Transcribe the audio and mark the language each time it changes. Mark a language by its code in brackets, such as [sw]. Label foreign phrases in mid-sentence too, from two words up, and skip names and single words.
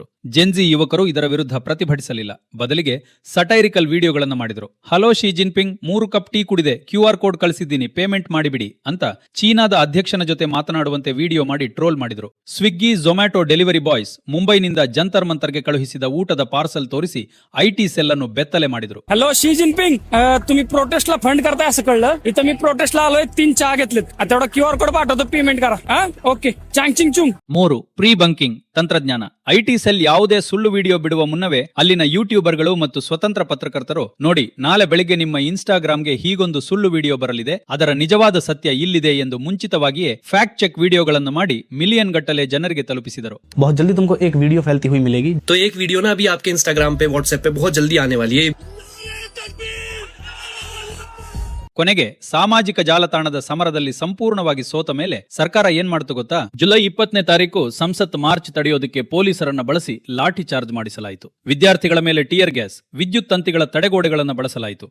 [kn] ಜೆನ್ಜಿ ಯುವಕರು ಇದರ ವಿರುದ್ಧ ಪ್ರತಿಭಟಿಸಲಿಲ್ಲ, ಬದಲಿಗೆ ಸಟೈರಿಕಲ್ ವಿಡಿಯೋಗಳನ್ನು ಮಾಡಿದ್ರು. ಹಲೋ ಶಿ ಜಿನ್ಪಿಂಗ್, 3 ಕಪ್ ಟೀ ಕುಡಿದೆ, QR ಕೋಡ್ ಕಳಿಸಿದ್ದೀನಿ, ಪೇಮೆಂಟ್ ಮಾಡಿಬಿಡಿ ಅಂತ ಚೀನಾದ ಅಧ್ಯಕ್ಷನ ಜೊತೆ ಮಾತನಾಡುವಂತೆ ವಿಡಿಯೋ ಮಾಡಿ ಟ್ರೋಲ್ ಮಾಡಿದ್ರು. ಸ್ವಿಗ್ಗಿ, ಝೊಮ್ಯಾಟೊ [en] delivery boys [kn] ಮುಂಬೈನಿಂದ ಜಂತರ್ ಮಂತರ್ಗೆ ಕಳುಹಿಸಿದ ಊಟದ ಪಾರ್ಸಲ್ ತೋರಿಸಿ [en] IT cell [kn] अನ್ನು ಬೆತ್ತಲೆ ಮಾಡಿದ್ರು. [mr] हॅलो शी जिनपिंग, तुम्ही प्रोटेस्टला फंड करताय असं कळलं. इथं मी प्रोटेस्टला आलोय, 3 चहा घेतलेत. आता तेवढा QR कोड पाठवतो, पेमेंट करा. ओके, चांग चिंग चुंग. 3. [en] pre bunking [kn] ತಂತ್ರಜ್ಞಾನ. IT ಸೆಲ್ ಯಾವುದೇ ಸುಳ್ಳು ವಿಡಿಯೋ ಬಿಡುವ ಮುನ್ನವೇ ಅಲ್ಲಿನ ಯೂಟ್ಯೂಬರ್ಗಳು ಮತ್ತು ಸ್ವತಂತ್ರ ಪತ್ರಕರ್ತರು, ನೋಡಿ ನಾಳೆ ಬೆಳಿಗ್ಗೆ ನಿಮ್ಮ ಇನ್ಸ್ಟಾಗ್ರಾಮ್ಗೆ ಹೀಗೊಂದು ಸುಳ್ಳು ವಿಡಿಯೋ ಬರಲಿದೆ, ಅದರ ನಿಜವಾದ ಸತ್ಯ ಇಲ್ಲಿದೆ ಎಂದು ಮುಂಚಿತವಾಗಿಯೇ [en] fact check [kn] ವಿಡಿಯೋಗಳನ್ನು ಮಾಡಿ ಮಿಲಿಯನ್ ಗಟ್ಟಲೆ ಜನರಿಗೆ ತಲುಪಿಸಿದರು. [hi] बहुत जल्दी तुमको एक वीडियो फैलती हुई मिलेगी. तो एक वीडियो ना अभी आपके इंस्टाग्राम पे, व्हाट्सएप पे बहुत जल्दी आने वाली है. [kn] ಕೊನೆಗೆ ಸಾಮಾಜಿಕ ಜಾಲತಾಣದ ಸಮರದಲ್ಲಿ ಸಂಪೂರ್ಣವಾಗಿ ಸೋತ ಮೇಲೆ ಸರ್ಕಾರ ಏನ್ ಮಾಡ್ತು ಗೊತ್ತಾ? ಜುಲೈ 20ನೇ ತಾರೀಕು ಸಂಸತ್ ಮಾರ್ಚ್ ತಡೆಯೋದಕ್ಕೆ ಪೊಲೀಸರನ್ನ ಬಳಸಿ ಲಾಠಿ ಚಾರ್ಜ್ ಮಾಡಿಸಲಾಯಿತು. ವಿದ್ಯಾರ್ಥಿಗಳ ಮೇಲೆ [en] tear gas, [kn] ವಿದ್ಯುತ್ ತಂತಿಗಳ ತಡೆಗೋಡೆಗಳನ್ನು ಬಳಸಲಾಯಿತು.